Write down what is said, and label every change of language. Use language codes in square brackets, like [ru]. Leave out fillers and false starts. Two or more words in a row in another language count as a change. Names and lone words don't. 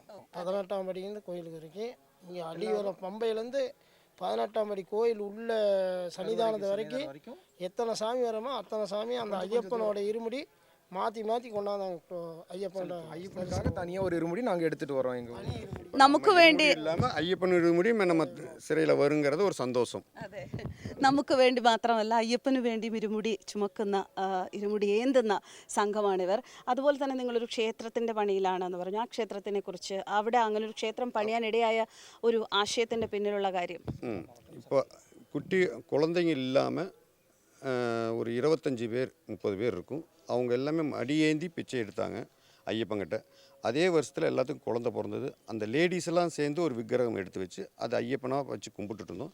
[ta] 18ஆம் படிலேருந்து கோயிலுக்கு இருக்கு. இங்கே அடிவரம் பம்பையிலேருந்து 18ஆம் படி கோயில் உள்ள சன்னிதானத்து வரைக்கும் எத்தனை சாமி வரமோ அத்தனை சாமி அந்த ஐயப்பனோட இருமுடி மாற்றி மாற்றி கொண்டாந்தாங்க. ஐயப்பனுக்காக தனியாக ஒரு இருமுடி நாங்கள் எடுத்துகிட்டு வரோம். எங்கள் [ml] നമുക്ക് വേണ്ടി [ta] இல்லாமல் ஐயப்பன் இருமுடி நம்ம சிறையில் வருங்கிறது ஒரு சந்தோஷம். [ml] അതെ, നമുക്ക് വേണ്ടി മാത്രമല്ല അയ്യപ്പന് വേണ്ടി ഇരുമുടി ചുമക്കുന്ന, ഇരുമുടി ഏന്തുന്ന സംഘമാണിവർ. അതുപോലെ തന്നെ നിങ്ങളൊരു ക്ഷേത്രത്തിൻ്റെ പണിയിലാണെന്ന് പറഞ്ഞു. ആ ക്ഷേത്രത്തിനെ കുറിച്ച്, അവിടെ അങ്ങനെ ഒരു ക്ഷേത്രം പണിയാനിടയായ ഒരു ആശയത്തിൻ്റെ പിന്നിലുള്ള കാര്യം. [ta] இப்போ குட்டி குழந்தைங்க இல்லாமல் ஒரு 25 பேர் 30 பேர் இருக்கும். அவங்க எல்லாமே அடியேந்தி பிச்சை எடுத்தாங்க ஐயப்பங்கிட்ட. அதே வருஷத்தில் எல்லாத்துக்கும் குழந்தை பிறந்தது. அந்த லேடிஸ் எல்லாம் சேர்ந்து ஒரு விக்கிரகம் எடுத்து வச்சு அது ஐயப்பனாக வச்சு கும்பிட்டுட்டு இருந்தோம்.